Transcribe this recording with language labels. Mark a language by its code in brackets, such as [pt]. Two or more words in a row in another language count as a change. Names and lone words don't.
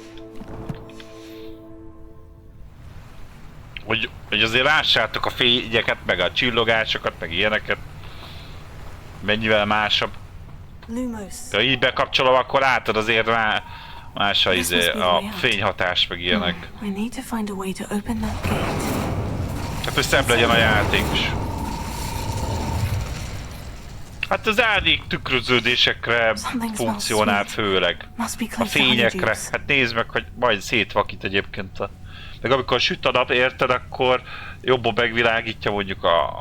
[hu] Hogy azért lássátok a fényeket, meg a csillogásokat, meg ilyeneket. Mennyivel másabb. Lumos. Ha így bekapcsolom, akkor látod azért más a, a fényhatás, meg ilyenek. [en] I need to find a way to open that gate. [hu] Hát, hogy szebb legyen a játék is. Hát az árnyék tükröződésekre funkcionál főleg. A fényekre. Hát nézd meg, hogy majd szétvakít egyébként a... Meg amikor süt a nap, érted, akkor jobban megvilágítja mondjuk a...